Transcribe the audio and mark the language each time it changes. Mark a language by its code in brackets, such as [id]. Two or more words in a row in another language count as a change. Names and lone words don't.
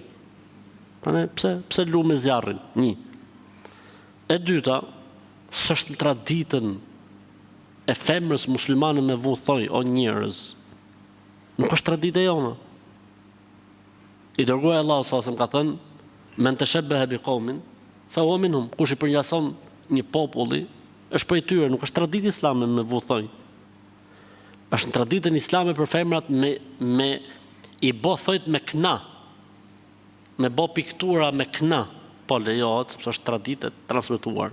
[sq] Pse lu me zjarrin? Një. E dyta, s'është në traditën e femrës muslimane me vu thoj, o njerëz, nuk është traditë e jona. I dërguar Allahu sa më ka thënë, [ar] من تشبه بقوم فهو منهم. [sq] Kush i përngjason një populli, është prej tyre, nuk është traditë islame me vu thoj. Është traditën islame për femrat me i bë thojt me kna, me bë piktura me kna, po lejohet, sepse është traditë e transmetuar.